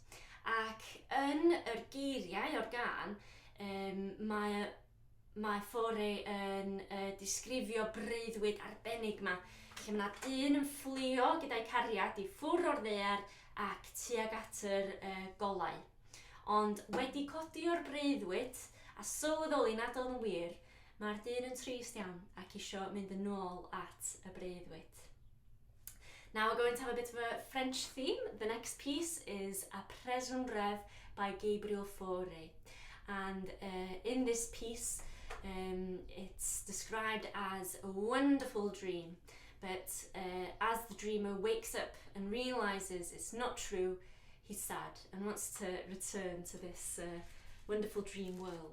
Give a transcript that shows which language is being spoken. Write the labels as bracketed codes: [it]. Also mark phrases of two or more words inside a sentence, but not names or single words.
[cy] Ac yn yr geiriau o'r gân, mae Fauré yn disgrifio breuddwyd arbennig yma, lle mae dyn yn fflio gyda'i cariad i ffwrdd o'r ddaear ac tuag at yr golau. Ond wedi codi o'r breuddwyd a sylweddoli nad oedd yn wir, mae'r dyn yn trist iawn ac isio mynd yn ôl at y breuddwyd. [en] Now we're going to have a bit of a French theme. The next piece is A Preswn Ref by Gabriel Fauré. And in this piece, it's described as a wonderful dream. But as the dreamer wakes up and realises it's not true, he's sad and wants to return to this wonderful dream world.